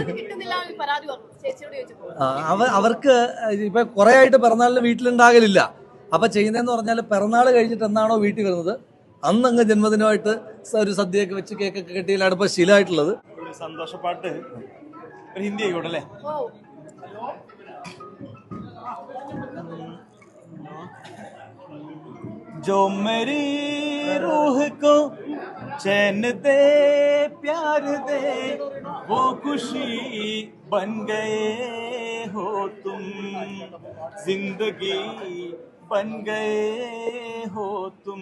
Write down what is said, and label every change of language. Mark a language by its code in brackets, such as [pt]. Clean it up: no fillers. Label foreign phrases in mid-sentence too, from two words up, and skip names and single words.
[ml] അവർക്ക് ഇപ്പൊ കുറെ ആയിട്ട് പിറന്നാളിന് വീട്ടിലുണ്ടാകലില്ല. അപ്പൊ ചെയ്യുന്നതെന്ന് പറഞ്ഞാൽ പിറന്നാൾ കഴിഞ്ഞിട്ട് എന്നാണോ വീട്ടിൽ വരുന്നത് അന്നങ്ങ് ജന്മദിനമായിട്ട് ഒരു സദ്യയൊക്കെ വെച്ച് കേക്കൊക്കെ കെട്ടിയിലാണ് ഇപ്പൊ ശീലമായിട്ടുള്ളത്. സന്തോഷപ്പാട്ട് ഒരു ഹിന്ദി ആയിക്കോട്ടല്ലേ. [hi] जो मेरी रूह को चैन दे प्यार दे वो खुशी बन गए हो तुम, जिंदगी बन गए हो तुम,